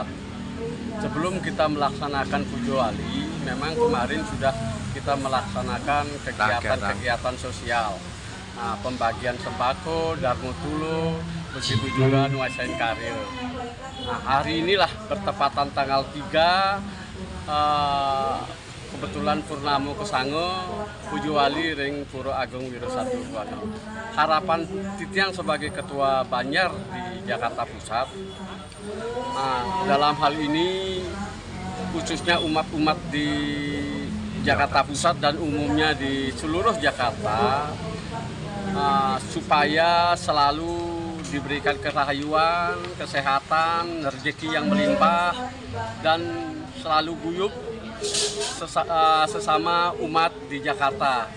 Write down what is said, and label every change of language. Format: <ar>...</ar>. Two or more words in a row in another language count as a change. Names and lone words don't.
<id>Sebelum kita melaksanakan Puja Wali, memang kemarin sudah kita melaksanakan kegiatan sosial. Pembagian sembako, Dharma Tula, begitu juga</id> <ban>nuasain karya.</ban> <id>Hari inilah bertepatan tanggal 3, kebetulan Purnama Kesange, Puja Wali ring Pura Agung Wira Satya Buana. Harapan Titiang sebagai Ketua Banjar di Jakarta Pusat, dalam hal ini khususnya umat-umat di Jakarta Pusat dan umumnya di seluruh Jakarta, supaya selalu diberikan kerahayuan, kesehatan, rezeki yang melimpah, dan selalu guyup sesama umat di Jakarta.</id>